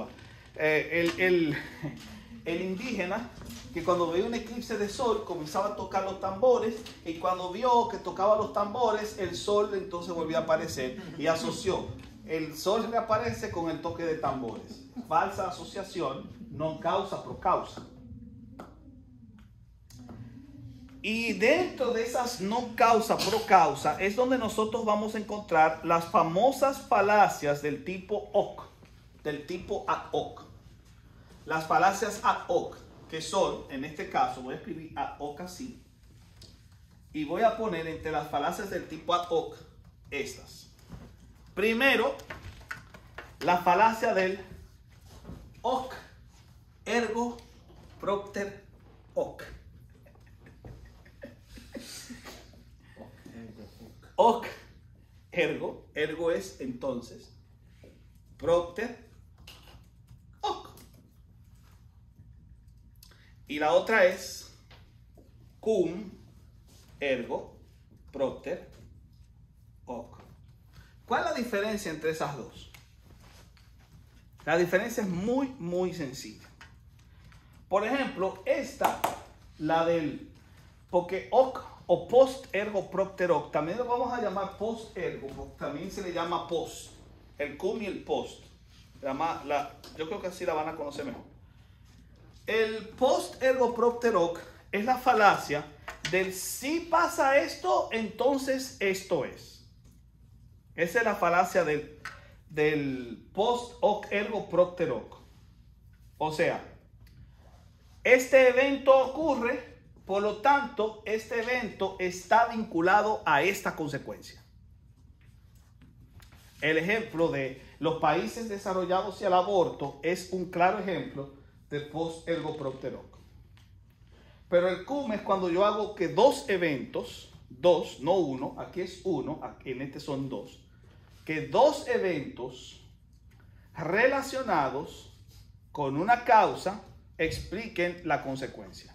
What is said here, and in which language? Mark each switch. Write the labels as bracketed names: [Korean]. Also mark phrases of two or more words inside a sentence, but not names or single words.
[Spanish] El indígena que cuando veía un eclipse de sol comenzaba a tocar los tambores, y cuando vio que tocaba los tambores, el sol entonces volvía a aparecer y asoció. El sol reaparece con el toque de tambores. Falsa asociación, [Latin] non causa pro causa. [Spanish] Y dentro de esas no [Latin] causa pro causa [Spanish] es donde nosotros vamos a encontrar las famosas falacias del tipo hoc, del tipo [Latin] ad hoc. [Spanish] Las falacias [Latin] ad hoc, [Spanish] que son, en este caso, voy a escribir [Latin] ad hoc [Spanish] así, y voy a poner entre las falacias del tipo [Latin] ad hoc [Spanish] estas. Primero, la falacia del [Latin] hoc ergo propter hoc. Hoc ergo, [Spanish] ergo es entonces, [Latin] propter hoc. [Spanish] Y la otra es [Latin] cum ergo propter hoc. [Spanish] ¿Cuál es la diferencia entre esas dos? La diferencia es muy sencilla. Por ejemplo, esta, la del, porque hoc o [Latin] post ergo propter hoc, [Spanish] también lo vamos a llamar [Latin] post ergo, [Spanish] porque también se le llama post, el cum y el post. Yo creo que así la van a conocer mejor. El [Latin] post ergo propter hoc [Spanish] es la falacia del si pasa esto, entonces esto es. Esa es la falacia del [Latin] post hoc ergo propter hoc. [Spanish] O sea, este evento ocurre, Por lo tanto, este evento está vinculado a esta consecuencia. El ejemplo de los países desarrollados y el aborto es un claro ejemplo de [Latin] post ergo propter hoc. [Spanish] Pero el cum es cuando yo hago que dos eventos, dos, no uno, aquí es uno, aquí en este son dos, que dos eventos relacionados con una causa expliquen la consecuencia.